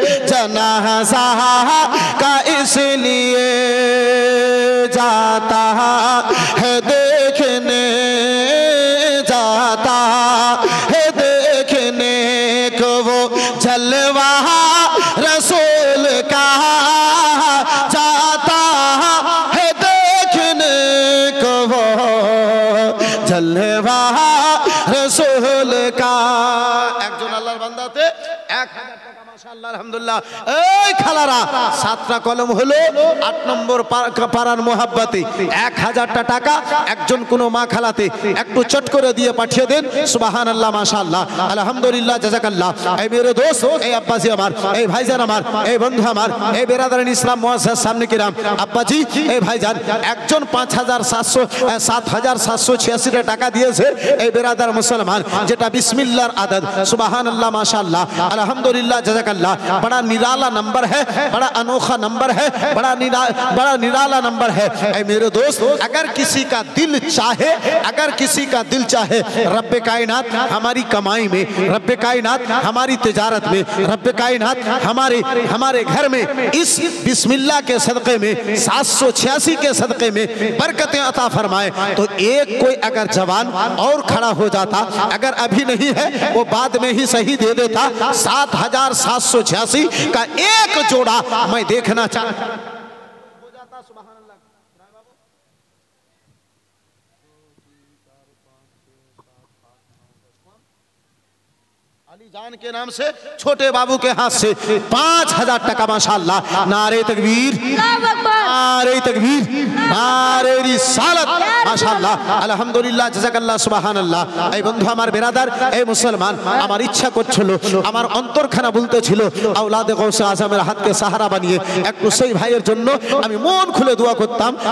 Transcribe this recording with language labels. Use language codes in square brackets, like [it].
[hi] जनाजा का इसलिए जाता है देखने, जाता है देखने को वो जलवा रसूल का, जाता है देखने को वो जलवा रसूल का। [bn] একজন আল্লাহর বান্দাতে 1000 টাকা, মাশাআল্লাহ, আলহামদুলিল্লাহ। এই খালারা 7টা কলম হলো 8 নম্বর পারার মোহাব্বতে 1000টা টাকা একজন কোন মা খালাতে একটু চট করে দিয়ে পাঠিয়ে দেন। সুবহানাল্লাহ, মাশাআল্লাহ, আলহামদুলিল্লাহ, জাযাকাল্লাহ। এই মেরে দোস্ত, এই আব্বাজি আমার, এই ভাইজান আমার, এই বন্ধু আমার, এই বেরাদারান ইসলাম মুআজ্জাজ সামনে কিরাম, আব্বাজি, এই ভাইজান একজন 7786 টাকা দিয়েছে এই বেরাদার মুসলমান, যেটা বিসমিল্লাহর আদদ। সুবহানাল্লাহ, মাশাআল্লাহ, আলহামদুলিল্লাহ, জাযাকাল্লাহ। [hi] बड़ा निराला नंबर है, बड़ा अनोखा नंबर है, बड़ा निराला नंबर है। ऐ मेरे दोस्त, अगर किसी का दिल चाहे, अगर किसी का दिल चाहे रब्बे कायनात हमारी कमाई में, रब्बे कायनात हमारी तिजारत में, रब्बे कायनात हमारे घर में इस बिस्मिल्लाह के सदक़े में 786 के सदक़े में बरकतें अता फरमाए, तो एक कोई अगर जवान और खड़ा हो जाता, अगर अभी नहीं है वो बाद में ही सही दे देता, 7,786 का एक जोड़ा मैं देखना चाहता हूं। जान के नाम से छोटे बाबू के हाथ से 5,000 टका माशाअल्लाह। नारे तकबीर, नारे तकबीर, नारे रिसालत माशाअल्लाह, अल्हम्दुलिल्लाह, जज़ाकल्लाह, सुबहान अल्लाह। [bn] এই বন্ধু আমার বেরাদার, এই মুসলমান, আমার ইচ্ছা করছিল, আমার অন্তরখানা বলতেছিল আওলাদে গৌসে আজমের হাতকে সাহারা বানিয়ে একটু সেই ভাইয়ের জন্য আমি মন খুলে দোয়া করতাম।